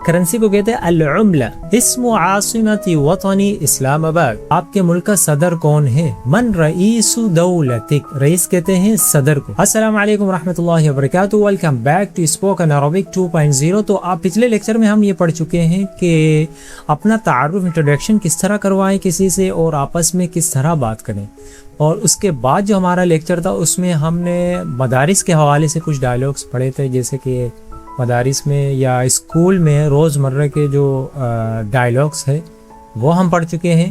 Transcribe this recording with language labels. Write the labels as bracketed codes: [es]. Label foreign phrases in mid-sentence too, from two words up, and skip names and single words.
[ur] کرنسی کو کہتے ہیں العملہ. [ar] اسم عاصمت وطنی [ur] اسلام آباد. آپ کے ملک کا صدر کون ہے؟ [ar] من رئیس دولتک. [ur] رئیس کہتے ہیں صدر کو. [ar] السلام علیکم ورحمۃ اللہ وبرکاتہ. [en] Welcome back to Spoken Arabic 2.0. [ur] تو آپ پچھلے لیکچر میں ہم یہ پڑھ چکے ہیں کہ اپنا تعارف انٹروڈکشن کس طرح کروائیں کسی سے اور آپس میں کس طرح بات کریں. اور اس کے بعد جو ہمارا لیکچر تھا اس میں ہم نے مدارس کے حوالے سے کچھ ڈائلاگس پڑھے تھے، جیسے کہ مدارس میں یا اسکول میں روزمرہ کے جو ڈائلاگس ہے وہ ہم پڑھ چکے ہیں.